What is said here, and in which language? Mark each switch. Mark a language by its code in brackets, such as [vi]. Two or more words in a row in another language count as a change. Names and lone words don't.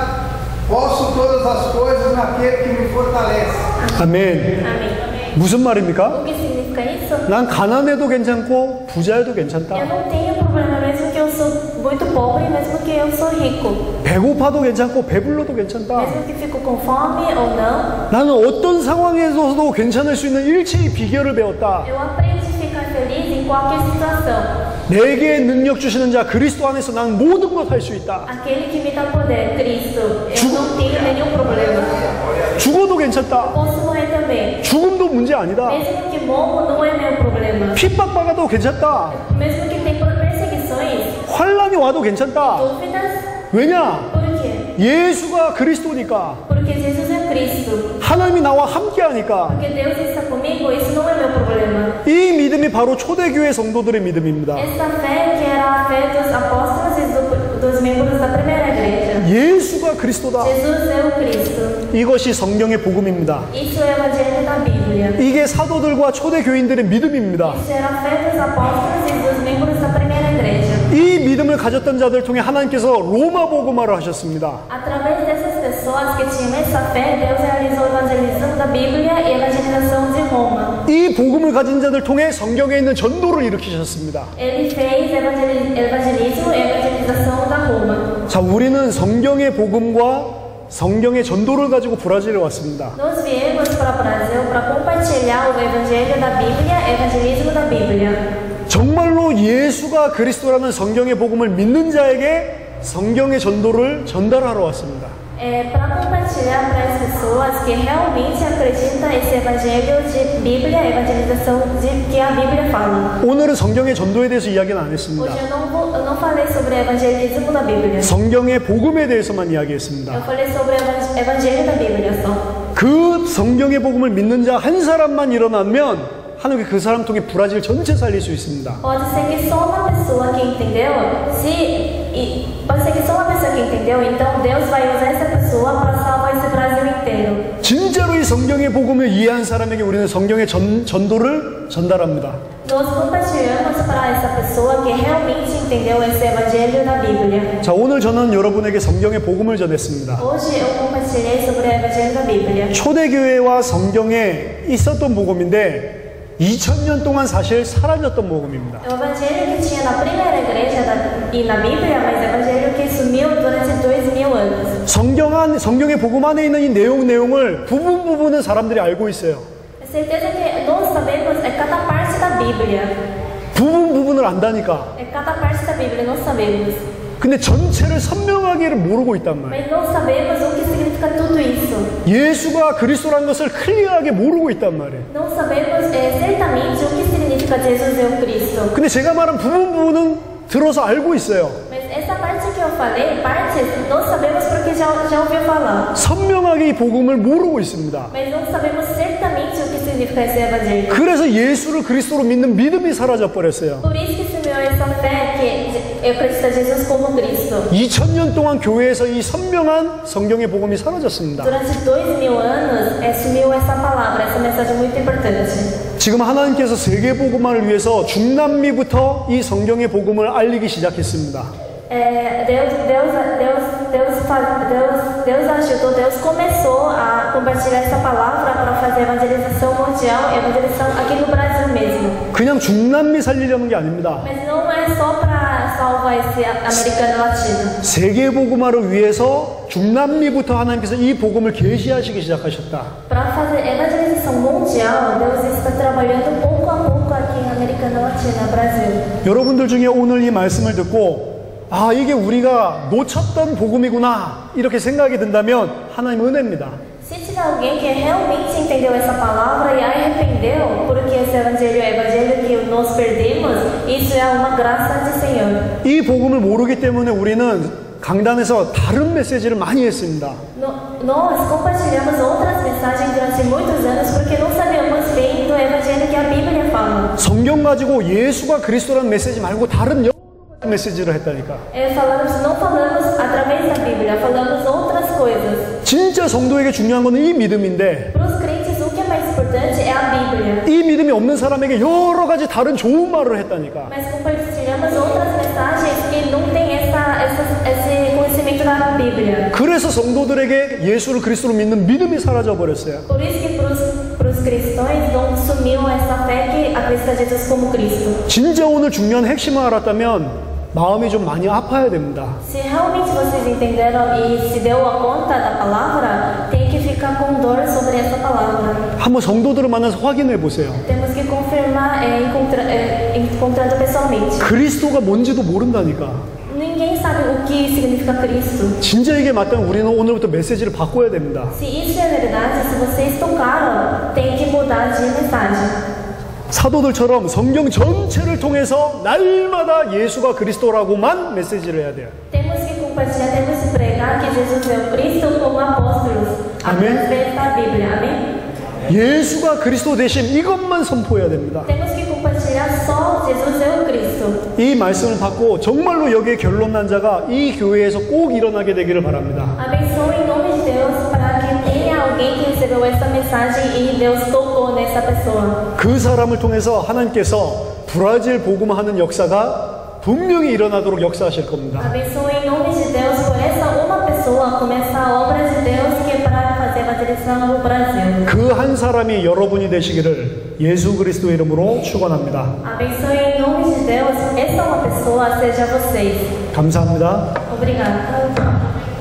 [pt] Posso todas as coisas naquele que me fortalece. [ko] 아멘. [pt] Amém. [ko] 무슨 말입니까? [pt] O que significa isso? [ko] 난 가난해도 괜찮고 부자여도 괜찮다. [pt] Eu não tenho problema mesmo que eu sou muito pobre, mesmo que eu sou rico. [ko] 배고파도 괜찮고 배불러도 괜찮다. [pt] Mesmo que fico com fome ou não, [ko] 나는 어떤 상황에서도 괜찮을 수 있는 일체의 비결을 배웠다. [pt] eu aprendi a ficar feliz em qualquer situação. [ko] 내게 능력 주시는 자 그리스도 안에서 난 모든 것 할 수 있다. [pt] Aquele que me dá poder, Cristo, eu não tenho nenhum problema. [ko] 죽어도 괜찮다. [pt] Posso morrer também. [ko] 죽음도 문제 아니다. [pt] Mesmo que morro, não é meu problema. [ko] 핍박받아도 괜찮다. [pt] Mesmo que tenha perseguições, [ko] 환란이 와도 괜찮다. [pt] dúvidas, [ko] 왜냐? [pt] por quê? [ko] 예수가 그리스도니까. [pt] Porque Jesus é Cristo. [ko] 하나님이 나와 함께 하니까. [pt] Porque Deus está comigo, isso não é meu problema. [ko] 이 믿음이 바로 초대교회 성도들의 믿음입니다. [pt] Essa fé que era a fé dos apóstolos e dos membros da primeira igreja. [ko] 예수가 그리스도다. [pt] Jesus é o Cristo. [ko] 이것이 성경의 복음입니다. [pt] Isso é o Evangelho da Bíblia. [ko] 이게 사도들과 초대교인들의 믿음입니다. [pt] Isso era a fé dos apóstolos e dos membros da primeira igreja. [ko] 이 믿음을 가졌던 자들을 통해 하나님께서 로마 복음화를 하셨습니다. [pt] Através dessas pessoas que tinham essa fé, Deus realizou a evangelização da Bíblia e a evangelização de Roma. [ko] 이 복음을 가진 자들 통해 성경에 있는 전도를 일으키셨습니다. [pt] Ele fez evangelismo e evangelização da Roma. [ko] 자, 우리는 성경의 복음과 성경의 전도를 가지고 브라질에 왔습니다. [pt] Nós viemos para o Brasil para compartilhar o evangelho da Bíblia, evangelismo da Bíblia. [ko] 정말로 예수가 그리스도라는 성경의 복음을 믿는 자에게 성경의 전도를 전달하러 왔습니다. [pt] Para compartilhar para as pessoas que realmente acreditam esse evangelho de Bíblia, evangelização que a Bíblia fala. [ko] 오늘은 성경의 전도에 대해서 이야기는 안 했습니다. [pt] Hoje eu não falei sobre o evangelismo da Bíblia. [ko] 성경의 복음에 대해서만 이야기했습니다. [pt] Eu falei sobre o evangelho da Bíblia só. [ko] 그 성경의 복음을 믿는 자 한 사람만 일어나면 하나님께 그 사람 통해 브라질 전체 살릴 수 있습니다. [pt] Pode ser que só uma pessoa que entendeu, pode ser que só uma pessoa que entendeu, então Deus vai usar essa pessoa para salvar esse Brasil inteiro. [ko] 진짜로 이 성경의 복음을 이해한 사람에게 우리는 성경의 전도를 전달합니다. [pt] Nós compartilhamos para essa pessoa que realmente entendeu esse evangelho da Bíblia. [ko] 자, 오늘 저는 여러분에게 성경의 복음을 전했습니다. [pt] Hoje eu compartilhei sobre o evangelho da Bíblia. [ko] 초대교회와 성경에 있었던 복음인데 2000년 동안 사실 사라졌던 복음입니다. [pt] O evangelho que tinha na primeira igreja e na Bíblia, mas o evangelho que sumiu durante 2000 anos. [ko] 성경의 복음 안에 있는 이 내용을 부분은 사람들이 알고 있어요. [pt] Certeza que nós sabemos é cada parte da Bíblia. [ko] 부분을 안다니까. [pt] É cada parte da Bíblia, nós sabemos. [ko] 근데 전체를 선명하게 모르고 있단 말이에요. [pt] Mas não sabemos o que significa tudo isso. [ko] 예수가 그리스도라는 것을 클리어하게 모르고 있단 말이에요. [pt] Não sabemos certamente o que significa Jesus é o Cristo. [ko] 근데 제가 말한 부분은 들어서 알고 있어요. [pt] Mas essa parte que eu falei, partes, nós sabemos porque já ouviu falar. [ko] 선명하게 이 복음을 모르고 있습니다. [pt] Mas não sabemos certamente o que significa esse evangelho. [ko] 그래서 예수를 그리스도로 믿는 믿음이 사라져 버렸어요. [pt] Por isso que sumiu essa fé que eu acredito em Jesus como Cristo. [ko] 2000년 동안 교회에서 이 선명한 성경의 복음이 사라졌습니다. [pt] Durante 2000 anos, sumiu essa palavra, essa mensagem muito importante. [ko] 지금 하나님께서 세계 복음화를 위해서 중남미부터 이 성경의 복음을 알리기 시작했습니다. [pt] Deus ajudou, Deus começou a compartilhar essa palavra para fazer evangelização mundial, evangelização aqui no Brasil mesmo. [ko] 그냥 중남미 살리려는 게 아닙니다. [pt] Mas não é só para salvar esse americano latino. [ko] 세계 복음화를 위해서 중남미부터 하나님께서 이 복음을 계시하시기 시작하셨다. [pt] Para fazer evangelização mundial, Deus está trabalhando pouco a pouco aqui na América Latina, Brasil. [ko] 여러분들 중에 오늘 이 말씀을 듣고 아, 이게 우리가 놓쳤던 복음이구나 이렇게 생각이 든다면 하나님 은혜입니다. [pt] Se tiver alguém que realmente entendeu essa palavra e arrependeu, porque esse evangelho é o evangelho que nós perdemos, isso é uma graça do Senhor. [ko] 이 복음을 모르기 때문에 우리는 강단에서 다른 메시지를 많이 했습니다. [pt] Nós compartilhamos outras mensagens durante muitos anos porque não sabíamos bem do evangelho que a Bíblia fala. [ko] 성경 가지고 예수가 그리스도라는 메시지 말고 다른 여러 메시지를 했다니까. [pt] Não falamos através da Bíblia, falamos outras coisas. [ko] 진짜 성도에게 중요한 것은 이 믿음인데 [pt] Para os crentes, o que é mais importante é a Bíblia. [ko] 이 믿음이 없는 사람에게 여러 가지 다른 좋은 말을 했다니까. [pt] Mas compartilhamos outras mensagens que não tem esse conhecimento da Bíblia. [ko] 그래서 성도들에게 예수를 그리스도로 믿는 믿음이 사라져 버렸어요. [pt] Por isso que para os cristãos não sumiu essa fé que acredita Jesus como Cristo. [ko] 진짜 오늘 중요한 핵심을 알았다면 마음이 좀 많이 아파야 됩니다. [pt] Se realmente vocês entenderam e se deu a conta da palavra, tem que ficar com dor sobre essa palavra. [ko] 한번 성도들을 만나서 확인해 보세요. [pt] Temos que confirmar encontrando pessoalmente. [ko] 그리스도가 뭔지도 모른다니까. [pt] Ninguém sabe o que significa Cristo. [ko] 진짜 이게 맞다면 우리는 오늘부터 메시지를 바꿔야 됩니다. [pt] Se isso é verdade, se vocês tocaram, tem que mudar de mensagem. [ko] 사도들처럼 성경 전체를 통해서 날마다 예수가 그리스도라고만 메시지를 해야 돼요. [pt] Temos que compartilhar, temos que pregar que Jesus é o Cristo como apóstolos. Através da Bíblia. Amém? [ko] 예수가 그리스도 되심 이것만 선포해야 됩니다. [pt] Temos que compartilhar só Jesus é o Cristo. [ko] 이 말씀을 받고 정말로 여기에 결론 난 자가 이 교회에서 꼭 일어나게 되기를 바랍니다. [pt] Abençoe em nome de Deus para que tenha alguém que recebeu essa mensagem e Deus tocou nessa pessoa. [ko] 그 사람을 통해서 하나님께서 브라질 복음화하는 역사가 분명히 일어나도록 역사하실 겁니다. [pt] Abençoe em nome de Deus por essa uma pessoa começar a obra de Deus que é para fazer evangelização no Brasil. [ko] 그 한 사람이 여러분이 되시기를 예수 그리스도의 이름으로 축원합니다. [pt] Abençoe em nome de Deus essa uma pessoa seja vocês. [ko] 감사합니다. [pt] Obrigada.